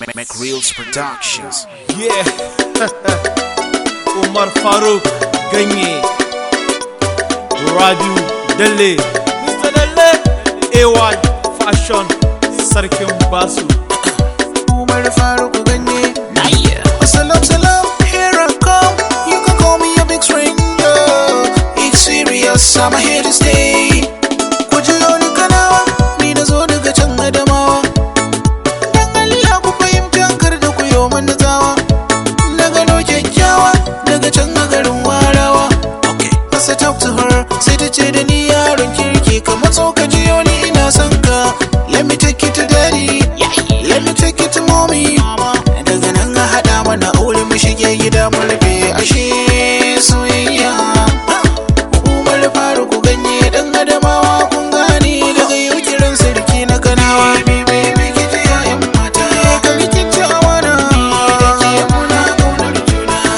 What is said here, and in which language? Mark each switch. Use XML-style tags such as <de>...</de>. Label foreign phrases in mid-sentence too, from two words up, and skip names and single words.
<en>Mac Reels Productions. Yeah. Umar Faruk Ganye. Rabiu Dalle. Mister Dalle. A Y Fashion. Sarkin Basu. Umar Faruk Ganye. Salam, salam, here I come. You can call me a big stranger. It's serious, I'm here to stay.</en> <ha>Ku jiro ni Kanawa, ni na zo daga can Adamawa. Dan Allah ku fahimta, kar da ku yo mana tsawa. Na gano kyakkyawa daga can a garin Warawa.</ha> <en>Okay. As I talk to her,</en> <ha>sai ta ce da ni, "Yaron kirki, ka matso ka jiyo ni ina son ka.</ha> <en>Let me take you to daddy. Let me take you to mommy."</en> <ha>Daga nan a haɗa mana aure, mu shige gida mu rufe. Ashe soyayya. Umar Faruk Ganye, ɗan Adamawa, kun gane. Daga yau kiran sarki na Kanawa. Baby, baby, ki ji yayan mata. Ka bi kin ci amana. Da ke muna ƙaunar juna.</ha>